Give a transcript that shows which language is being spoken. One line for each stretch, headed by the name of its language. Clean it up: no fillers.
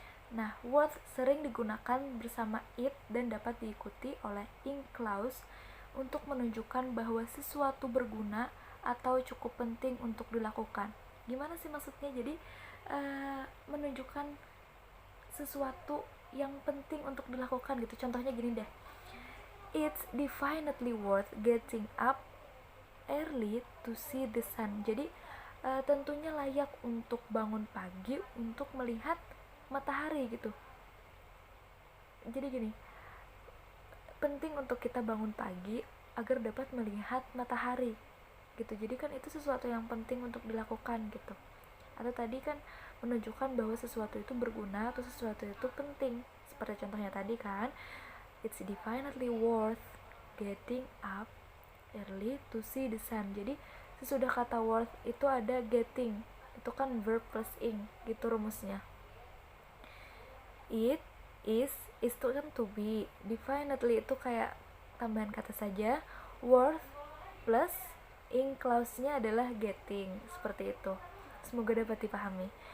Indonesian: Nah, worth sering digunakan bersama it dan dapat diikuti oleh in clause untuk menunjukkan bahwa sesuatu berguna atau cukup penting untuk dilakukan. Gimana sih maksudnya? Jadi menunjukkan sesuatu yang penting untuk dilakukan gitu. Contohnya gini deh,
English: it's definitely worth getting up early to see the sun.
Indonesian: Jadi tentunya layak untuk bangun pagi untuk melihat matahari gitu. Jadi gini, penting untuk kita bangun pagi agar dapat melihat matahari gitu. Jadi kan itu sesuatu yang penting untuk dilakukan gitu. Atau tadi kan menunjukkan bahwa sesuatu itu berguna atau sesuatu itu penting. Seperti contohnya tadi kan,
English: it's definitely worth getting up early to see the sun.
Indonesian: Jadi sesudah kata worth itu ada getting, itu kan verb plus ing gitu rumusnya. It is itu kan to be, definitely itu kayak tambahan kata saja, worth plus ing clause-nya adalah getting. Seperti itu. Semoga dapat dipahami.